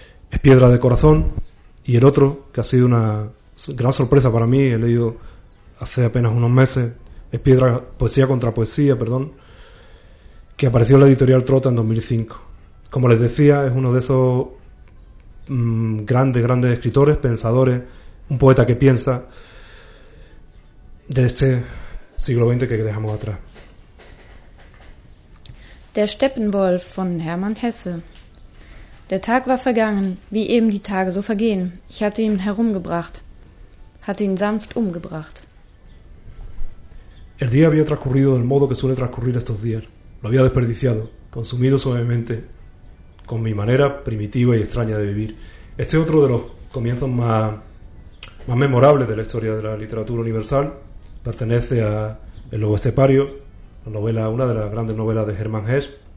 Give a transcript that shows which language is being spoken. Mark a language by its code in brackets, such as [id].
[es] Es Piedra de Corazón. Y el otro, que ha sido una gran sorpresa para mí, he leído hace apenas unos meses, es Poesía contra Poesía, que apareció en la editorial Trota en 2005. Como les decía, es uno de esos grandes escritores, pensadores, un poeta que piensa, de este siglo XX que dejamos atrás. [de] Der Steppenwolf von Hermann Hesse. Der Tag war vergangen, wie eben die Tage so vergehen. Ich hatte ihn herumgebracht, hatte ihn sanft umgebracht. [es] El día había transcurrido del modo que suele transcurrir estos días. Lo había desperdiciado, consumido suavemente, con mi manera primitiva y extraña de vivir. Este es otro de los comienzos más memorables de la historia de la literatura universal. Pertenece a El lobo estepario, una de las grandes novelas de Hermann Hesse.